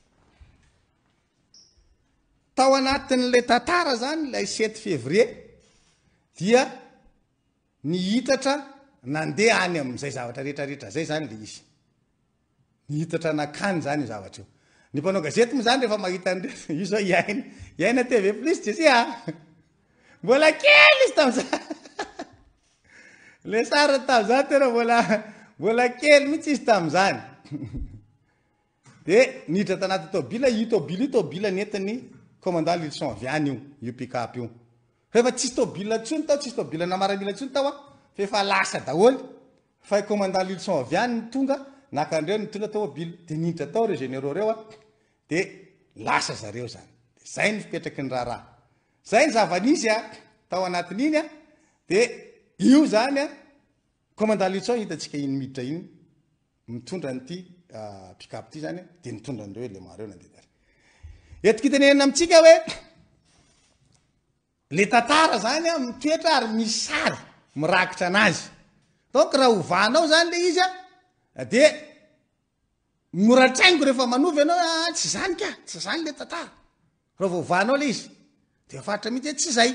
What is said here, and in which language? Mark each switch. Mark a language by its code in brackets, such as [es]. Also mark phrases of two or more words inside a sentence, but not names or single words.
[mg] tao anatin'le tantara zany lay 7 février dia nihitatra nandeha any amin'izay zavatra rehetrarehetra zay zany le izy nihitatra nakany zany zavatra io ny mpanao gazety moa zany rehefa mahita an'ireo io zao iaina TV plus de sy mbola kely izy tam'izany le sara tam'izany tena mbola kely mihitsy izy tam'izany de niditra tanaty tobila tobila nentin'ny commandant Lilson viany io pick-up io fa tsisy tobila tsony tao tsisy tobila namaramila tsony tao fa efa lasa daholy fa commandant Lilson viany tonga nakandreo nitondra tobila de niditra tao reo généraux reo de lasa zareo zany de zay ny fipetraky ny raharaha zay ny zavanisy tao anatin'iny de io zany commandant Lilson hitatsika iny miditra iny mitondra nyty pick-up ty zany de nitondra an'ireo élément reo nandeha eto kitenenina amitsika hoe le tantara zany mitoetra ary misy sary mirakitra anazy donc raha ovanao zany le izy de moratraingo rehefa manovy anao tsy zany ka tsy zany le tantara raha ovanao le izy de fatra mihitsy tsy